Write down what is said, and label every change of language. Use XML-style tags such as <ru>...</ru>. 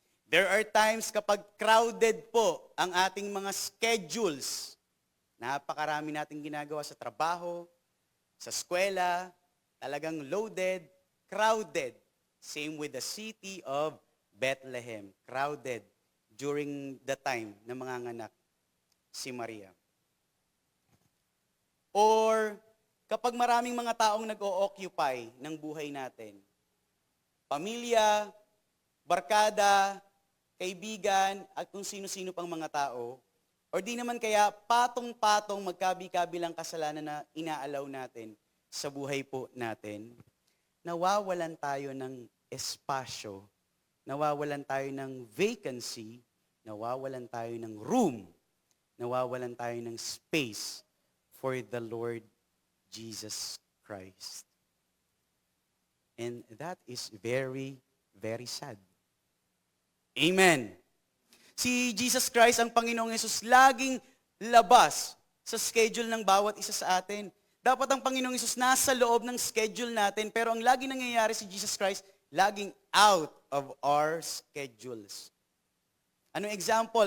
<en>There are times</en> <tl>kapag crowded po ang ating mga schedules, napakarami nating ginagawa sa trabaho, sa eskwela, talagang loaded, crowded.</tl> <en>Same with the city of Bethlehem, crowded during the time</en> <tl>na manganganak si Maria. Or kapag maraming mga taong nag-o-occupy ng buhay natin, pamilya, barkada, kaibigan, at kung sino-sino pang mga tao, or di naman kaya patong-patong magkabi-kabilang kasalanan na inaalaw natin sa buhay po natin, nawawalan tayo ng espasyo, nawawalan tayo ng vacancy, nawawalan tayo ng room, nawawalan tayo ng</tl> <en>space for the Lord Jesus Christ. And that is very, very sad. Amen.</en> <tl>Si Jesus Christ, ang Panginoong Hesus, laging labas sa schedule ng bawat isa sa atin. Dapat ang Panginoong Hesus nasa loob ng schedule natin, pero ang lagi nangyayari si Jesus Christ, laging</tl> <en>out of our schedules.</en> <tl>Anong example?</tl>